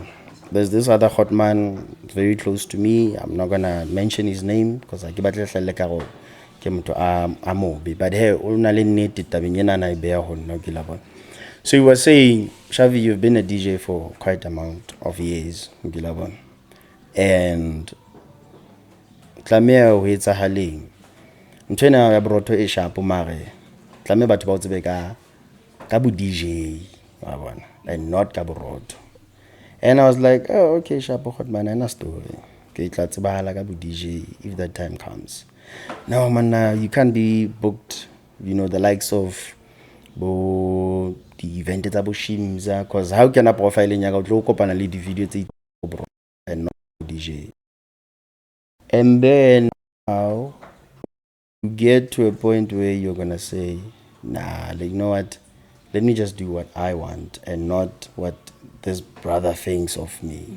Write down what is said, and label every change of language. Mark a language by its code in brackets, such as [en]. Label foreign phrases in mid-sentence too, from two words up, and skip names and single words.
[en] There's this other hot man very close to me. I'm not gonna mention his name because I but hey, so he was saying, Xaavi, you've been a DJ for quite a amount of years, and [st] tlameha ho etsahaleng ntwena ya broto e sharp mare tlameha batho ba o tsebe ka bo DJ wa bona [en] and not [st] ka broto. [en] And I was like, oh, okay, sharp hot man, and a story. [st] Okay, tla tsebahala ka bo DJ [en] if that time comes. No man, you can't be booked, the likes of bo the event [st] tsa bo shimza, [en] because how can a profile [st] nya ka tlo kopana le di video tse [en] and not DJ. And then now you get to a point where you're gonna say, nah, like, you know what, let me just do what I want and not what this brother thinks of me.